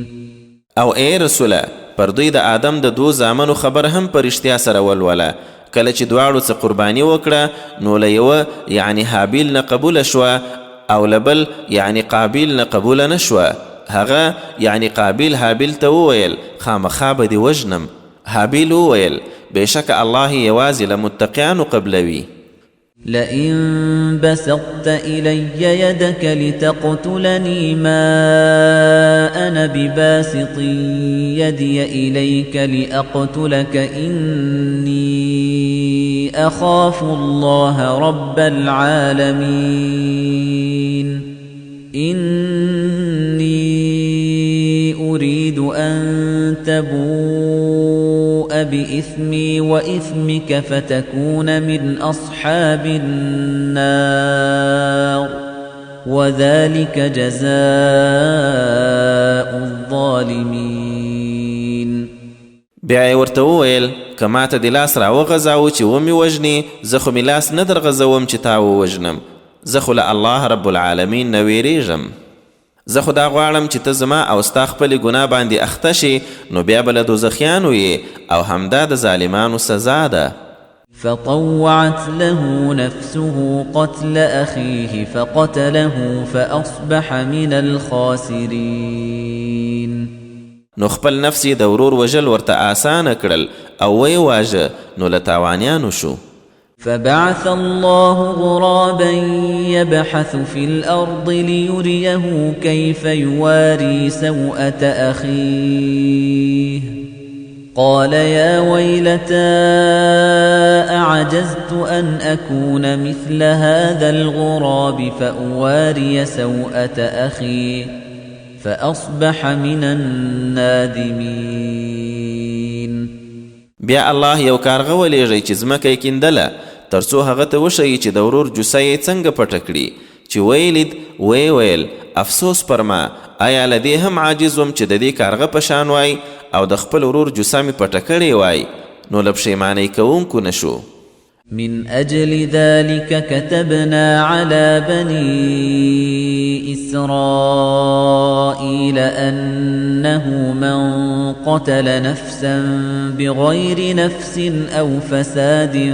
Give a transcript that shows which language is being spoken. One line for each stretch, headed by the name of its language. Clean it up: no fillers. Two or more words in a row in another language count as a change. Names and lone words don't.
Pashto: او ای رسوله، پر دوی د آدم د دو زامنو خبر هم پر اشتیا سره ولوله. کله چې دواړو څه قرباني وکړه نو له یوه یعنی حابیل نه قبوله شوه او لبل یعنی قابیل نه قبوله نشوه. هغه یعنی قابیل حابیل ته وویل خامخا به دې وژنم. حابیل وویل بېشکه الله یوازې له متقیانو قبلوي.
Arabic: لئن بسطت إلي يدك لتقتلني ما أنا بباسط يدي إليك لأقتلك إني أخاف الله رب العالمين إني أريد أن تبوء بإثمي وإثمك فتكون من أصحاب النار وذلك جزاء الظالمين.
Pashto: بیا ورته وویل که ماته د لاس راوغځاوه چې ومې وژنې زه خو مې لاس نه درغځوم چې تا ووژنم. زه خو له الله
Arabic: رب العالمین
Pashto: نه ویریږم. زه خو دا غواړم چې ته زما او ستا خپلې ګناه باندې اخته شي نو بیا به له دوزخیانو یې او همدا د ظالمانو سزا ده.
Arabic: فطوعت له نفسه قتل أخيه فقتله فأصبح من الخاسرين.
Pashto: نو خپل نفس یې د ورور وژل ورته آسانه کړل او ویې واژه نو له تاوانیانو شو.
Arabic: فبعث الله غرابا يبحث في الأرض ليريه كيف يواري سوءة أخيه قال يا ويلتى أعجزت أن أكون مثل هذا الغراب فأواري سوءة أخي فأصبح من النادمين.
Pashto: بیا الله یو کارغه ولیږي چې ځمکه یې کیندله تر څو هغه ته وښیي چې د ورور جوسه یې څنګه پټه کړي. چې ویلید ویل افسوس پر ما، آیا له دې هم عاجز وم چې د دې کارغه په شان وای او د خپل ورور جوسه مې پټه کړې وای. نو له پښیمانۍ کوونکو نه شو.
Arabic: من أجل ذلك كتبنا على بني إسرائيل أنه من قتل نفسا بغير نفس أو فساد